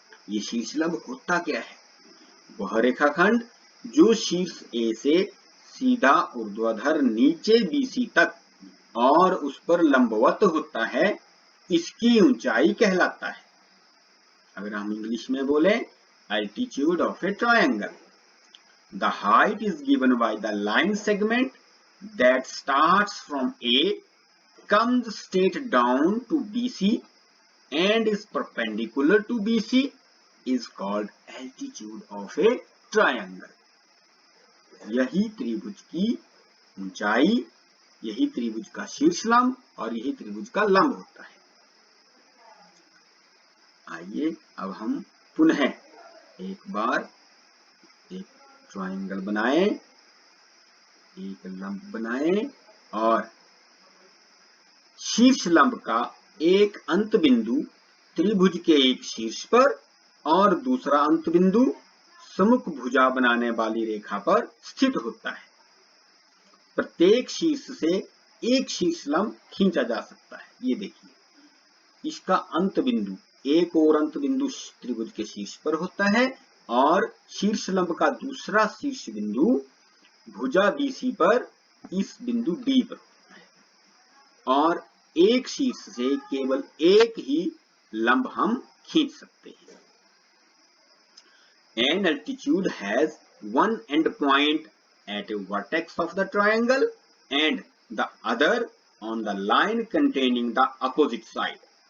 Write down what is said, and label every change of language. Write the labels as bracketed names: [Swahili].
[Hindi] ये शीर्ष लंब होता क्या है? वह रेखाखंड जो शीर्ष A से सीधा ऊर्ध्वाधर नीचे BC तक और उस पर लंबवत होता है, इसकी ऊंचाई कहलाता है। अगर हम इंग्लिश में बोले, [English] altitude of a triangle. The height is given by the line segment that starts from A, comes straight down to BC and is perpendicular to BC is called altitude of a triangle. [Hindi] यही त्रिभुज की ऊंचाई, यही त्रिभुज का शीर्ष लंब और यही त्रिभुज का लंब होता है। आइए अब हम पुनः एक बार एक ट्रायंगल बनाएं, एक लंब बनाएं और शीर्ष लंब का एक अंत बिंदु त्रिभुज के एक शीर्ष पर और दूसरा अंत बिंदु सम्मुख भुजा बनाने वाली रेखा पर स्थित होता है। प्रत्येक शीर्ष से एक शीर्ष लंब खींचा जा सकता है। ये देखिए, इसका अंत बिंदु, एक और अंत बिंदु त्रिभुज के शीर्ष पर होता है और शीर्ष लंब का दूसरा शीर्ष बिंदु भुजा BC पर इस बिंदु D पर होता है और एक शीर्ष से केवल एक ही लंब हम खींच सकते हैं। [English] An altitude has one end point at a vertex of the triangle and the other on the line containing the opposite side.